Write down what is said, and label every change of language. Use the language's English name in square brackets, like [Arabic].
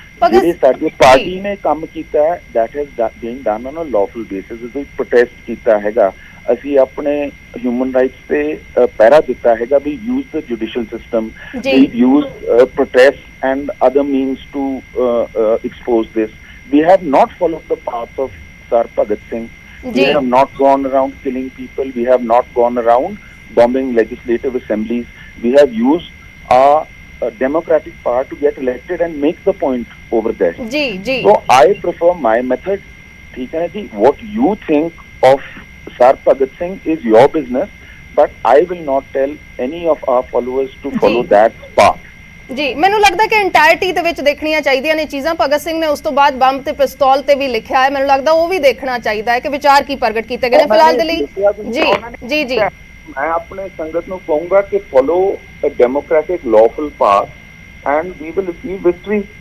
[Punjabi] ਜਿਹੜੇ ਸਾਡੀ ਪਾਰਟੀ ਨੇ ਕੰਮ ਕੀਤਾ ਹੈ, [English] That has been done on a lawful basis. [Punjabi] ਅਸੀਂ ਪ੍ਰੋਟੈਸਟ ਕੀਤਾ ਹੈਗਾ, ਅਸੀਂ ਆਪਣੇ ਹਿਊਮਨ ਰਾਈਟਸ ਤੇ ਪਹਿਰਾ ਦਿੱਤਾ ਹੈਗਾ. [English] We use the judicial system, we use protest and other means to expose this. We have not followed the path of Sir Bhagat Singh. We have not gone around killing people. We have not gone around bombing legislative assemblies. We have used our democratic power to get elected and make the point over there. So I prefer my method. [Hindi] ठीक है ना जी? [English] What you think of Sir Bhagat Singh is your business, but I will not tell any of our followers to follow that path. [Punjabi] ਜੀ, ਮੈਨੂੰ ਲੱਗਦਾ ਕਿ ਇੰਟਾਇਰਟੀ ਦੇ ਵਿੱਚ ਦੇਖਣੀਆਂ ਚਾਹੀਦੀਆਂ ਨੇ ਚੀਜ਼ਾਂ. ਭਗਤ ਸਿੰਘ ਨੇ ਉਸ ਤੋਂ ਬਾਅਦ ਬੰਬ ਤੇ ਪਿਸਤੌਲ ਤੇ ਵੀ ਲਿਖਿਆ ਹੈ, ਮੈਨੂੰ ਲੱਗਦਾ ਉਹ ਵੀ ਦੇਖਣਾ ਚਾਹੀਦਾ ਹੈ ਕਿ ਵਿਚਾਰ ਕੀ ਪ੍ਰਗਟ ਕੀਤੇ ਗਏ ਨੇ ਫਿਲਹਾਲ ਦੇ ਲਈ. ਜੀ ਮੈਂ ਆਪਣੇ ਸੰਗਤ ਨੂੰ ਕਹੂੰਗਾ ਕਿ [English] Follow a democratic lawful path and we will achieve victory.